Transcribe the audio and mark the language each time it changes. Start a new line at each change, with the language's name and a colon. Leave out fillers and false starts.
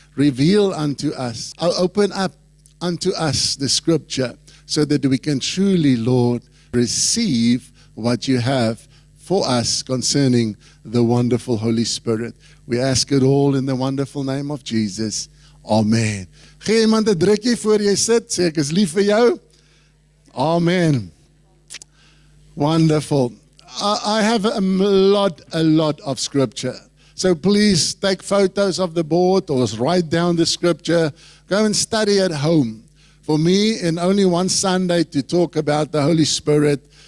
English: Reveal unto us, open up unto us the scripture so that we can truly, Lord, receive what you have for us concerning the wonderful Holy Spirit. We ask it all in the wonderful name of Jesus. Amen.
Afrikaans: Gee iemand 'n drukkie voor jy sit, sê ek is lief vir jou.
English: Amen. Wonderful. I have a lot of scripture. So please take photos of the board or write down the scripture. Go and study at home. For me, in only one Sunday to talk about the Holy Spirit.